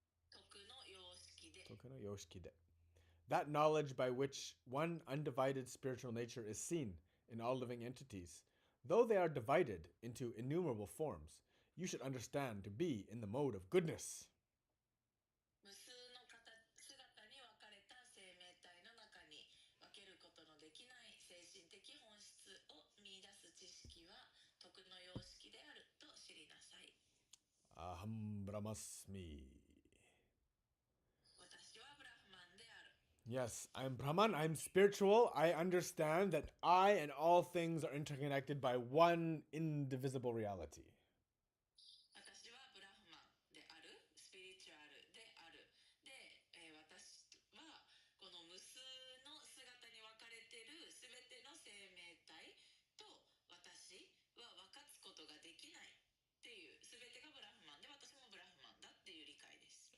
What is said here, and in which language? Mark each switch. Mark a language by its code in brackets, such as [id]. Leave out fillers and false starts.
[ja] 徳の様式で Tokuno yoshikide. [en] That knowledge by which one undivided spiritual nature is seen in all living entities, though they are divided into innumerable forms, you should understand to be in the mode of goodness. [ja] 無数の姿に分かれた生命体の中に分けることのできない精神的本質を見出す知識は徳の様式であると知りなさい。 [sa] Aham brahmasmi. [ja] 私はブラフマンである。 [en] Yes, I'm Brahman, I'm spiritual. I understand that I and all things are interconnected by one indivisible reality. [ja] 私はブラフマンである、スピリチュアルである。で、私はこの無数の姿に分かれているすべての生命体と私は分かつことができないっていう、すべてがブラフマンで私もブラフマンだっていう理解です。